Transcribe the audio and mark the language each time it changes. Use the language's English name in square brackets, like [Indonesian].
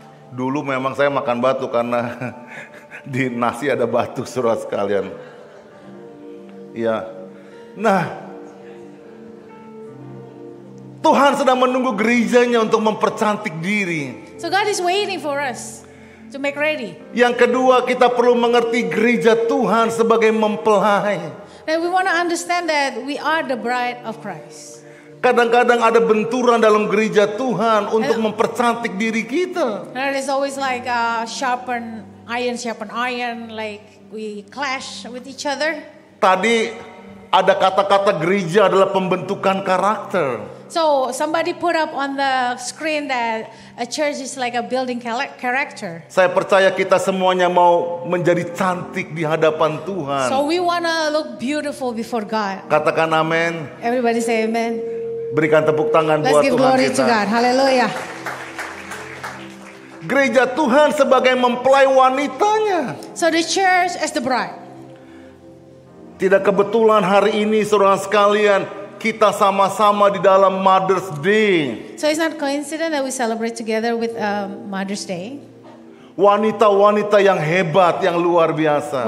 [Indonesian] Dulu memang saya makan batu karena di nasi ada batu, saudara sekalian. Ya. Nah, Tuhan sedang menunggu gerejanya untuk mempercantik diri. [English] So God is waiting for us to make ready. [Indonesian] Yang kedua, kita perlu mengerti gereja Tuhan sebagai mempelai. [English] And we want to understand that we are the bride of Christ. [Indonesian] Kadang-kadang ada benturan dalam gereja Tuhan untuk mempercantik diri kita. [English] And it's always like sharpen iron, like we clash with each other. [Indonesian] Tadi ada kata-kata gereja adalah pembentukan karakter. [English] So somebody put up on the screen that a church is like a building character. [Indonesian] Saya percaya kita semuanya mau menjadi cantik di hadapan Tuhan. [English] So we want to look beautiful before God. [Indonesian] Katakan amin. [English] Everybody say amen. [Indonesian] Berikan tepuk tangan [English] Let's [Indonesian] buat [English] give [Indonesian] Tuhan [English] glory [Indonesian] kita. [English] to God. Hallelujah. [Indonesian] Gereja Tuhan sebagai mempelai wanitanya. [English] So the church as the bride. [Indonesian] Tidak kebetulan hari ini saudara sekalian kita sama-sama di dalam Mother's Day. [English] So it's not coincidence that we celebrate together with Mother's Day. [Indonesian] Wanita-wanita yang hebat, yang luar biasa.